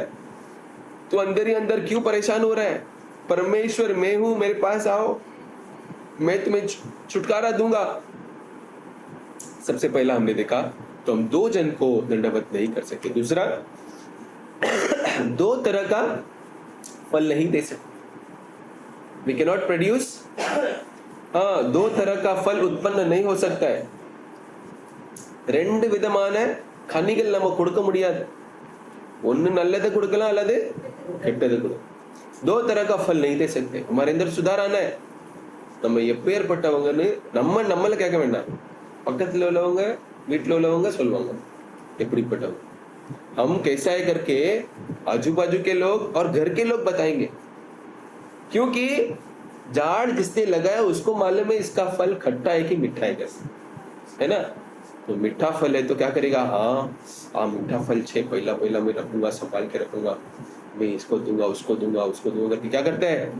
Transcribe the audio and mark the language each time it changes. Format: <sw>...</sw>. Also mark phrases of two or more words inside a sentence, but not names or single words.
<hi>तू अंदर ही अंदर क्यों परेशान हो रहा है? परमेश्वर मैं हूं, मेरे पास आओ, मैं तुम्हें छुटकारा दूंगा। सबसे पहला हमने देखा तो हम 2 जन को दंडवत नहीं कर सकते। दूसरा, 2 तरह का फल नहीं दे सकते।</hi> <en>We cannot produce,</en> <hi>2 तरह का फल उत्पन्न नहीं हो सकता है।</hi> <ta>2 விதமான கனிகள் நம்ம கொடுக்க முடியாது। ஒன்னு நல்லதை கொடுக்கலாம் அல்லது கெட்டது கொடுக்கலாம்।</ta> <hi>2 तरह का फल नहीं दे सकते। हमारे अंदर सुधार आना है।</hi> <ta>நம்ம எப்பேற்பட்டவங்கன்னு நம்மள கேட்க வேண்டாம், பக்கத்துல உள்ளவங்க வீட்டுல உள்ளவங்க சொல்லுவாங்க எப்படிப்பட்டவங்க।</ta> <hi>हम कैसा है करके आजू बाजू के लोग और घर के लोग बताएंगे, क्योंकि झाड़ जिसने लगाया उसको मालूम है इसका फल खट्टा है कि मीठा है, कैसे है ना। तो मीठा फल है तो क्या करेगा? हाँ मीठा फल छे, पहला मैं रखूंगा, संभाल के रखूंगा, मैं इसको दूंगा, उसको दूंगा, उसको दूंगा करके क्या करते हैं?</hi>